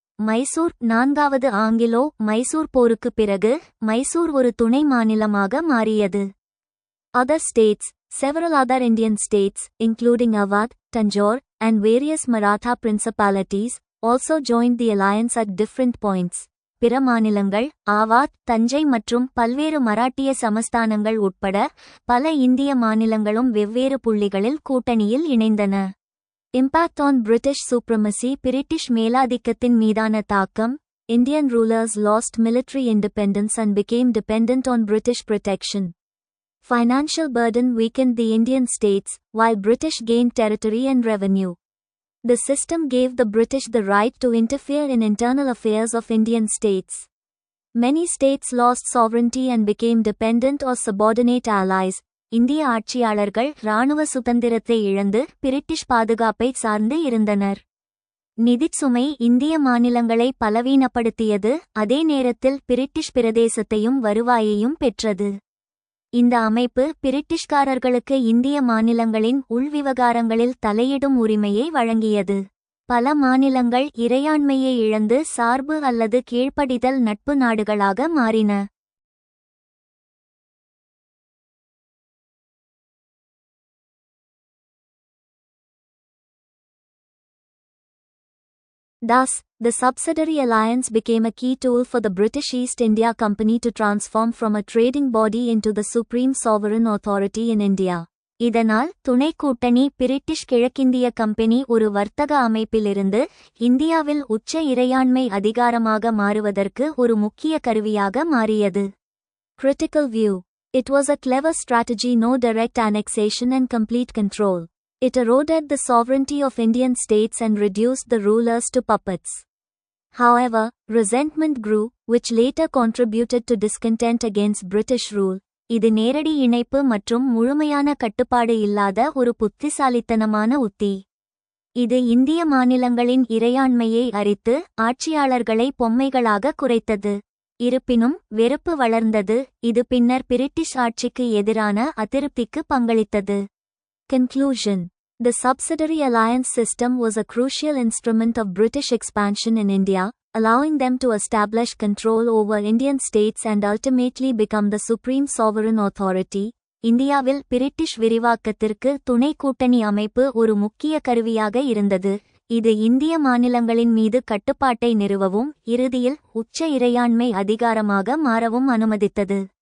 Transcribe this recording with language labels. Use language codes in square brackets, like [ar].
[ta] மைசூர் 4வது ஆங்கிலோ-மைசூர் போருக்கு பிறகு மைசூர் ஒரு துணை மாநிலமாக மாறியது. [en] Other states. Several other Indian states, including Awadh, Tanjore, and various Maratha principalities, also joined the alliance at different points. [ta] பிற மாநிலங்கள் ஆவாத், தஞ்சை மற்றும் பல்வேறு மராட்டிய சமஸ்தானங்கள் உட்பட பல இந்திய மாநிலங்களும் வெவ்வேறு புள்ளிகளில் கூட்டணியில் இணைந்தன. [en] Impact on British supremacy. [ta] British மேலாதிக்கத்தின் மீதான தாக்கம். [en] Indian rulers lost military independence and became dependent on British protection. Financial burden weakened the Indian states, while British gained territory and revenue. The system gave the British the right to interfere in internal affairs of Indian states. Many states lost sovereignty and became dependent or subordinate allies. [ta] இந்திய ஆட்சியாளர்கள் இராணுவ சுதந்திரத்தை இழந்து British பாதுகாப்பை சார்ந்து இருந்தனர். நிதிச் சுமை இந்திய மாநிலங்களை பலவீனப்படுத்தியது, அதே நேரத்தில் பிரிட்டிஷ் பிரதேசத்தையும் வருவாயையும் பெற்றது. இந்த அமைப்பு பிரிட்டிஷ்காரர்களுக்கு இந்திய மாநிலங்களின் உள்விவகாரங்களில் தலையிடும் உரிமையை வழங்கியது. பல மாநிலங்கள் இறையாண்மையை இழந்து சார்பு அல்லது கீழ்ப்படிதல் நட்பு நாடுகளாக மாறின. [en] Thus, the subsidiary alliance became a key tool for the British East India Company to transform from a trading body into the supreme sovereign authority in India. [ta] இதனால் துணை கூட்டணி பிரிட்டிஷ் கிழக்கிந்திய கம்பெனி ஒரு வர்த்தக அமைப்பிலிருந்து இந்தியாவில் உச்ச இறையாண்மை அதிகாரமாக மாறுவதற்கு ஒரு முக்கிய கருவியாக மாறியது. [en] Critical view. It was a clever strategy. No direct annexation and complete control. It eroded the sovereignty of Indian states and reduced the rulers to puppets. However, resentment grew, which later contributed to discontent against British rule. [ta] இது நேரடி இணைப்பு மற்றும் முழுமையான கட்டுப்பாடு இல்லாத ஒரு புத்திசாலித்தனமான உத்தி. இது இந்திய மாநிலங்களின் இறையாண்மையை அரித்து ஆட்சியாளர்களை பொம்மைகளாக குறைத்தது. இருப்பினும் வெறுப்பு வளர்ந்தது, இது பின்னர் பிரிட்டிஷ் ஆட்சிக்கு எதிரான அதிருப்திக்கு பங்களித்தது. [en] Conclusion. The subsidiary alliance system was a crucial instrument of British expansion in India, allowing them to establish control over Indian states and ultimately become the supreme sovereign authority. [ta] இந்தியாவில் பிரிட்டிஷ் விரிவாக்கத்திற்கு துணை கூட்டணி அமைப்பு ஒரு முக்கிய கருவியாக இருந்தது. இது இந்திய மாநிலங்களின் மீது கட்டுப்பாட்டை நிறுவவும் இறுதியில் உச்ச இறையாண்மை அதிகாரமாக மாறவும் அனுமதித்தது.